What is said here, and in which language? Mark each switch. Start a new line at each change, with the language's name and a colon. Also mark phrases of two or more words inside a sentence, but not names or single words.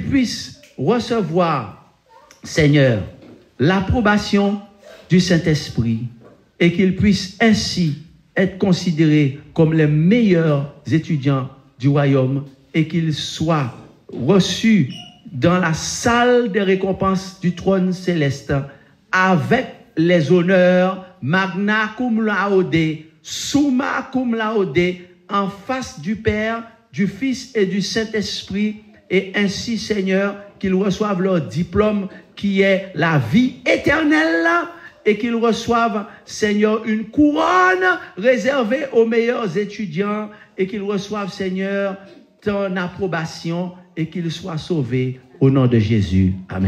French: puissent recevoir, Seigneur, l'approbation du Saint-Esprit, et qu'ils puissent ainsi être considérés comme les meilleurs étudiants du royaume, et qu'ils soient reçus dans la salle des récompenses du trône céleste avec les honneurs
Latin: magna cum laude, summa cum laude,
French: en face du Père, du Fils et du Saint-Esprit, et ainsi, Seigneur, qu'ils reçoivent leur diplôme qui est la vie éternelle, et qu'ils reçoivent, Seigneur, une couronne réservée aux meilleurs étudiants, et qu'ils reçoivent, Seigneur, ton approbation, et qu'ils soient sauvés au nom de Jésus.